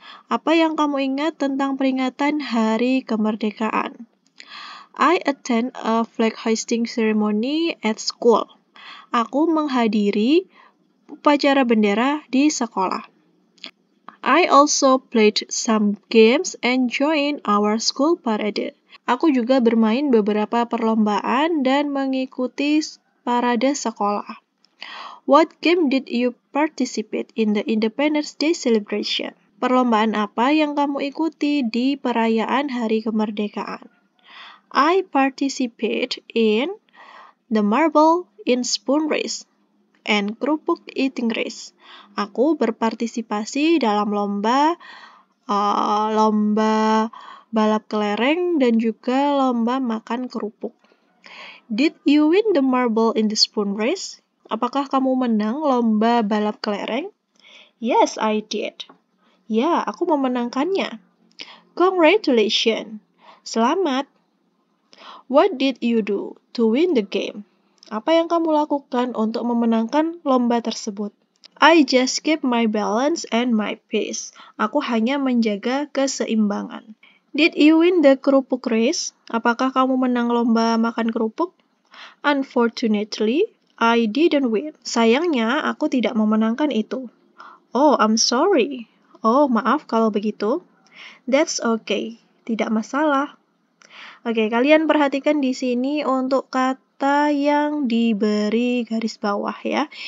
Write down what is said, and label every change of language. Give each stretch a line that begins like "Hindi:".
Indonesian: Apa yang kamu ingat tentang peringatan Hari Kemerdekaan?
English: I attend a flag hoisting ceremony at school.
Indonesian: Aku menghadiri upacara bendera di sekolah.
English: I also played some games and joined our school parade.
Indonesian: Aku juga bermain beberapa perlombaan dan mengikuti parade sekolah.
English: What game did you participate in the Independence Day celebration?
Indonesian: Perlombaan apa yang kamu ikuti di perayaan Hari Kemerdekaan?
English: I participate in the marble in spoon race and kerupuk eating race.
Indonesian: Aku berpartisipasi dalam lomba balap kelereng dan juga lomba makan kerupuk.
English: Did you win the marble in the spoon race?
Indonesian: Apakah kamu menang lomba balap kelereng?
English: Yes, I did.
Indonesian: Ya, aku memenangkannya.
English: Congratulations.
Indonesian: Selamat.
English: What did you do to win the game?
Indonesian: Apa yang kamu lakukan untuk memenangkan lomba tersebut?
English: I just keep my balance and my pace.
Indonesian: Aku hanya menjaga keseimbangan.
English: Did you win the kerupuk race?
Indonesian: Apakah kamu menang lomba makan kerupuk?
English: Unfortunately, I didn't win.
Indonesian: Sayangnya, aku tidak memenangkan itu.
English: Oh, I'm sorry.
Indonesian: Oh, maaf kalau begitu.
English: That's okay.
Indonesian: Tidak masalah. Oke, kalian perhatikan di sini untuk kata yang diberi garis bawah ya.